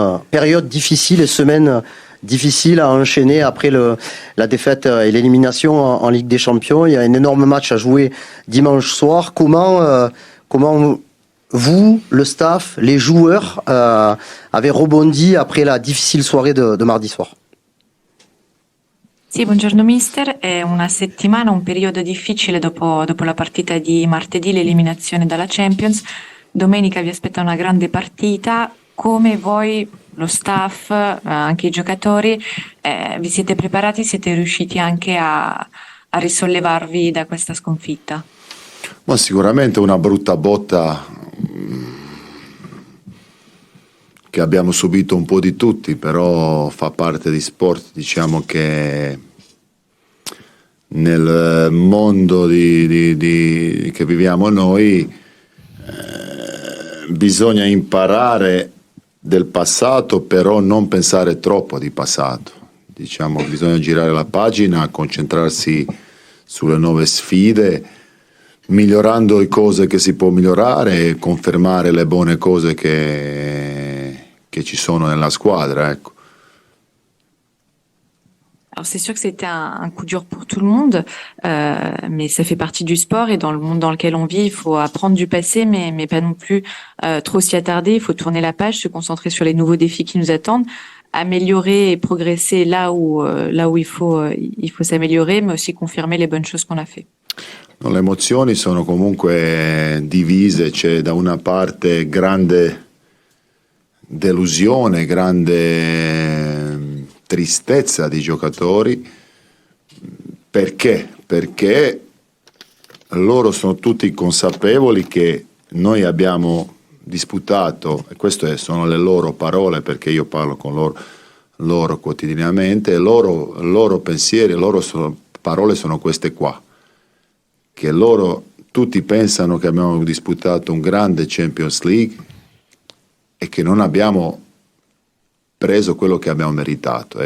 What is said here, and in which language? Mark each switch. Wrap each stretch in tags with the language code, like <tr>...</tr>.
<fr>Période difficile et semaine difficile à enchaîner après la défaite et l'élimination en Ligue des Champions. Il y a un énorme match à jouer dimanche soir. Comment vous, le staff, les joueurs avez rebondi après la difficile soirée de mardi soir?</fr> <it>Sì, buongiorno mister. È una settimana, un periodo difficile dopo la partita di martedì, l'eliminazione dalla Champions. Domenica vi aspetta una grande partita. Come voi, lo staff, anche i giocatori, vi siete preparati? Siete riusciti anche a risollevarvi da questa sconfitta? Ma sicuramente una brutta botta che abbiamo subito un po' di tutti, però fa parte di sport. Diciamo che nel mondo che viviamo noi bisogna imparare del passato, però non pensare troppo di passato. Diciamo, bisogna girare la pagina, concentrarsi sulle nuove sfide, migliorando le cose che si può migliorare e confermare le buone cose che ci sono nella squadra, ecco.</it> <fr>Alors c'est sûr que c'était un coup dur pour tout le monde, mais ça fait partie du sport et dans le monde dans lequel on vit, il faut apprendre du passé, mais pas non plus trop s'y attarder. Il faut tourner la page, se concentrer sur les nouveaux défis qui nous attendent, améliorer et progresser là où il faut s'améliorer, mais aussi confirmer les bonnes choses qu'on a fait.</fr> <it>Le emozioni sono comunque divise, c'è da una parte grande delusione, grande tristezza di giocatori. Perché? Perché loro sono tutti consapevoli che noi abbiamo disputato, e queste sono le loro parole perché io parlo con loro quotidianamente, e loro pensieri, parole sono queste qua, che loro tutti pensano che abbiamo disputato un grande Champions League e che non abbiamo preso quello che abbiamo meritato.</it>